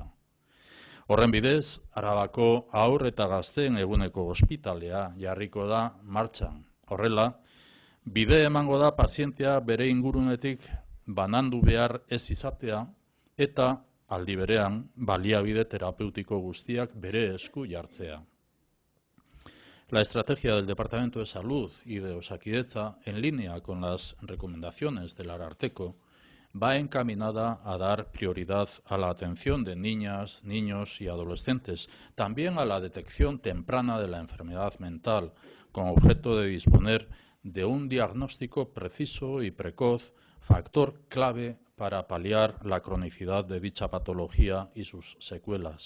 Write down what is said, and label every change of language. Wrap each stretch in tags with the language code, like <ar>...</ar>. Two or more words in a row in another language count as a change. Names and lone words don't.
<eu>Horren bidez, Arabako haur eta gazteen eguneko ospitalea jarriko da martxan. Horrela, bide emango da pazientea bere ingurunetik banandu behar ez izatea eta aldi berean baliabide terapeutiko guztiak bere esku jartzea.</eu> <es>La estrategia del Departamento de Salud y de Osakidetza, en línea con las recomendaciones del Ararteko, va encaminada a dar prioridad a la atención de niñas, niños y adolescentes, también a la detección temprana de la enfermedad mental, con objeto de disponer de un diagnóstico preciso y precoz, factor clave para paliar la cronicidad de dicha patología y sus secuelas.</es>